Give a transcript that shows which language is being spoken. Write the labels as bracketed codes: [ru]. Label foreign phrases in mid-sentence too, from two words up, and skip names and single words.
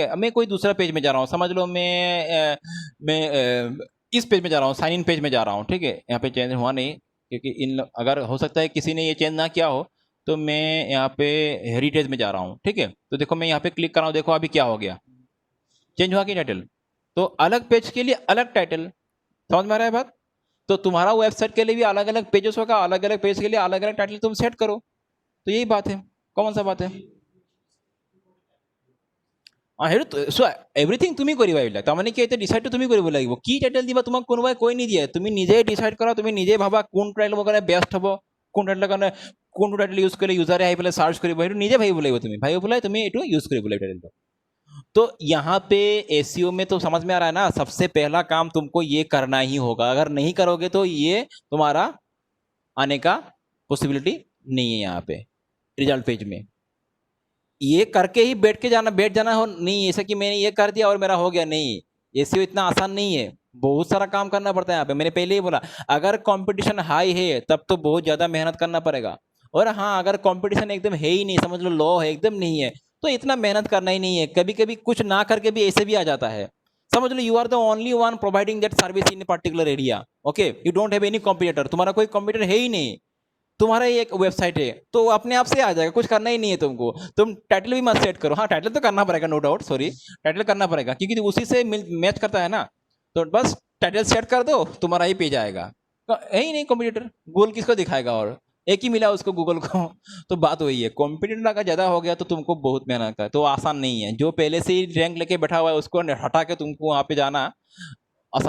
[hi] अब मैं कोई दूसरा पेज में जा रहा हूँ, समझ लो मैं इस पेज में जा रहा हूँ, [en] sign in page [hi] में जा रहा हूँ, ठीक है, यहाँ पे चेंज हुआ नहीं, क्योंकि अगर हो सकता है किसी ने ये चेंज ना किया हो, तो मैं यहाँ पे हेरिटेज में जा रहा हूँ, ठीक है। तो देखो मैं यहाँ पे क्लिक कर रहा हूँ, देखो अभी क्या हो गया, चेंज हुआ कि टाइटल, तो अलग पेज के लिए अलग टाइटल, समझ में आ रहा है बात? तो तुम्हारा वेबसाइट के लिए भी अलग अलग पेजेस होगा, अलग अलग पेज के लिए अलग अलग टाइटल तुम सेट करो, तो यही बात है, कौन सा बात है। [as] এভৰিথিং তুমি কৰিবা, এইবিলাক তাৰমানে কি এতিয়া ডিচাইডটো তুমি কৰিব লাগিব, কি টাইটেল দিবা তোমাক কোনোবাই কৈ নিদিয়ে, তুমি নিজেই ডিচাইড কৰা, তুমি নিজেই ভাবা কোন টাইটেলৰ কাৰণে বেষ্ট হ'ব, কোন টাইটেলৰ কাৰণে কোনটো [en] title use [as] কৰিলে ইউজাৰে আহি পেলাই চাৰ্চ কৰিব, সেইটো নিজে ভাবিব লাগিব, তুমি ভাবি পেলাই তুমি এইটো ইউজ কৰিব লাগিব টাইটেলটো। [hi] तो यहाँ पे एसीओ में तो समझ में आ रहा है ना, सबसे पहला काम तुमको ये करना ही होगा, अगर नहीं करोगे तो ये तुम्हारा आने का पॉसिबिलिटी नहीं है यहाँ पे [en] result page [hi] में, ये करके ही बैठ जाना हो नहीं, ऐसा कि मैंने ये कर दिया और मेरा हो गया, नहीं, एसीओ इतना आसान नहीं है, बहुत सारा काम करना पड़ता है यहाँ पे, मैंने पहले ही बोला, अगर [en] competition high [hi] है तब तो बहुत ज्यादा मेहनत करना पड़ेगा, और हाँ अगर कंपटीशन एकदम है ही नहीं, समझ लो लो है, एकदम नहीं है, तो इतना मेहनत करना ही नहीं है, कभी कभी कुछ ना करके भी ऐसे भी आ जाता है, समझ लो [en] you are the only one providing that service in particular area, [hi] ओके, [en] you don't have any competitor, [hi] तुम्हारा कोई कॉम्पिटिटर है ही नहीं, तुम्हारा ही एक वेबसाइट है, तो अपने आप से आ जाएगा, कुछ करना ही नहीं है तुमको, तुम टाइटल भी मत सेट करो, हाँ टाइटल तो करना पड़ेगा, [en] no doubt, [hi] सॉरी, टाइटल करना पड़ेगा क्योंकि उसी से मैच करता है ना, तो बस टाइटल सेट कर दो, तुम्हारा ही पेज आएगा, तो है ही नहीं कॉम्पिटिटर, गूगल किसको दिखाएगा, और एक ही मिला उसको गूगल को, तो बात वही है, कॉम्पिटिटर अगर ज्यादा हो गया तो तुमको बहुत मेहनत का, तो आसान नहीं है, जो पहले से ही रैंक लेके बैठा हुआ है उसको हटा के तुमको वहां पे जाना आसान